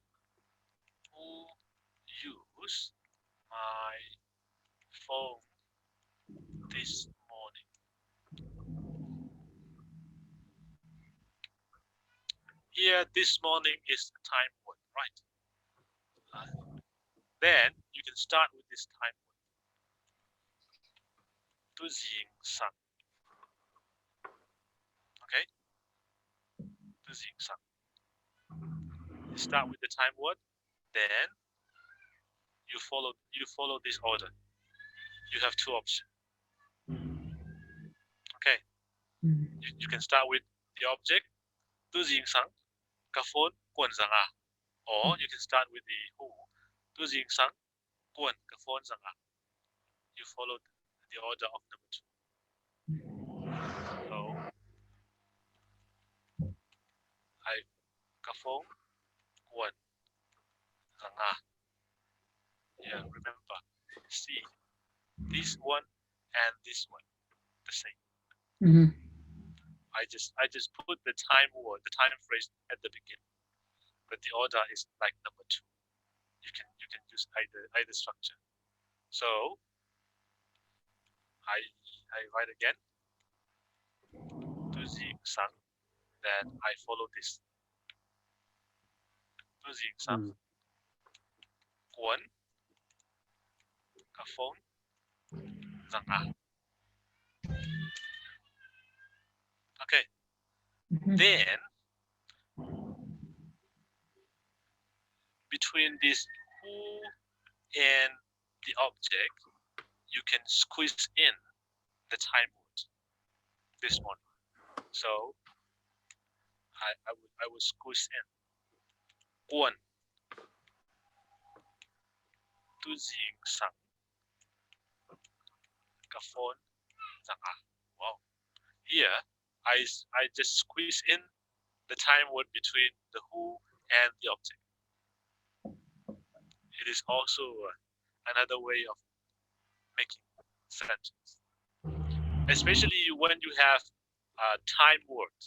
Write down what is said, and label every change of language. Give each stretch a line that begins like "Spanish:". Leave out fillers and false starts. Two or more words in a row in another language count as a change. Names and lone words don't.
English: Who use my phone this morning? Here, this morning is the time word, right? Then you can start with this time word.
Tedim Chin: Teizang san. Okay? Teizang san.
English: You start with the time word, then you follow this order. You have two options. Okay? You can start with the object,
Tedim Chin: Teizang san, ka phone guan zang a.
English: Or you can start with the who,
Tedim Chin: Teizang san, guan ka phone zang a.
English: You follow the order of number two. So I
Tedim Chin: ka phone guan zang a.
English: Yeah, remember, see, this one and this one, the same. Mhm. I just put the time word, the time phrase at the beginning, but the order is like number two. You can use either structure. So I write again.
Tedim Chin: Teizang san.
English: Then I follow this.
Tedim Chin: Teizang san. Guan ka phone zang a.
English: Okay. Then between this who and the object, you can squeeze in the time word. This one. So I will squeeze in
Tedim Chin: guan Teizang san ka phone zang a.
English: Wow. Here I just squeeze in the time word between the who and the object. It is also another way of making sentence, especially when you have time words.